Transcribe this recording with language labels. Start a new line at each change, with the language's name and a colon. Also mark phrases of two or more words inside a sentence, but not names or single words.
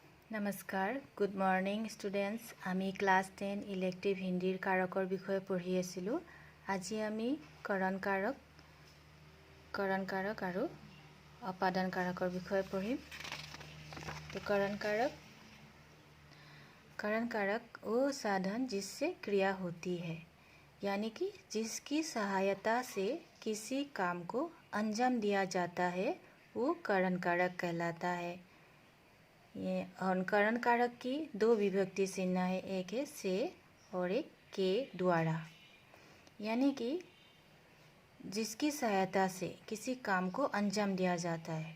Assamese: নমস্কাৰ,
English: good morning students.
Assamese: আমি ক্লাছ 10 ইলেক্টিভ হিন্দীৰ কাৰকৰ বিষয়ে পঢ়ি আছিলোঁ। আজি আমি কৰণ কাৰক আৰু অপাদান কাৰকৰ বিষয়ে পঢ়িম।
Hindi: তো करण कारक वो साधन जिससे क्रिया होती है, यानी कि जिसकी सहायता से किसी काम को अंजाम दिया जाता है, वो करण कारक कहलाता है। ये और करण कारक की दो विभक्ति चिन्ह है, एक है से और एक के द्वारा, यानी कि जिसकी सहायता से किसी काम को अंजाम दिया जाता है।